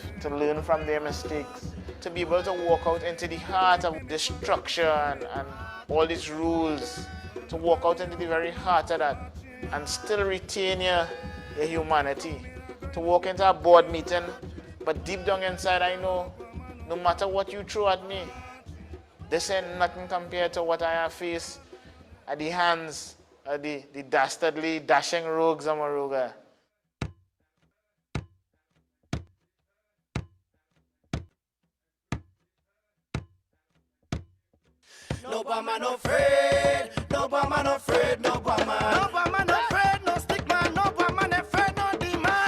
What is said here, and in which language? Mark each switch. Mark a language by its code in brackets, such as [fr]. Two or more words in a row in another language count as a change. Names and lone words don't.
[en] to learn from their mistakes, to be able to walk out into the heart of destruction and all these rules, to walk out into the very heart of that and still retain your humanity, to walk into a board meeting, but deep down inside I know no matter what you throw at me, this ain't nothing compared to what I have faced at the hands of the dastardly, dashing rogues of Moruga. No boy man afraid, no boy man afraid, no boy man. No boy man afraid, no stick man, no boy man afraid, no demon.